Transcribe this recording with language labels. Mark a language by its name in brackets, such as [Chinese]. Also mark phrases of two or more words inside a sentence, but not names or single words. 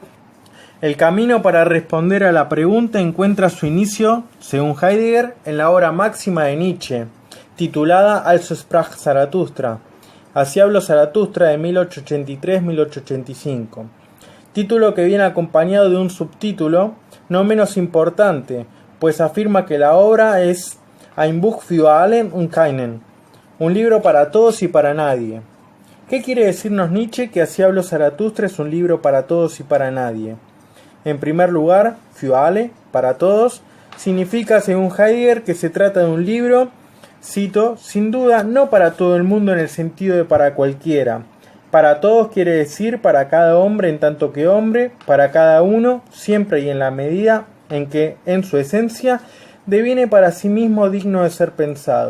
[Spanish] El camino para responder a la pregunta encuentra su inicio, según Heidegger, en la obra máxima de Nietzsche, titulada Also sprach Zarathustra, Así habló Zaratustra, de 1883-1885, título que viene acompañado de un subtítulo no menos importante, pues afirma que la obra es [German] Ein Buch für allen und keinen, [Spanish] un libro para todos y para nadie. ¿Qué quiere decirnos Nietzsche que Así habló Zaratustra es un libro para todos y para nadie? En primer lugar, [German] für alle, [Spanish] para todos, significa, según Heidegger, que se trata de un libro, cito, sin duda, no para todo el mundo en el sentido de para cualquiera. Para todos quiere decir para cada hombre en tanto que hombre, para cada uno, siempre y en la medida en que, en su esencia, deviene para sí mismo digno de ser pensado.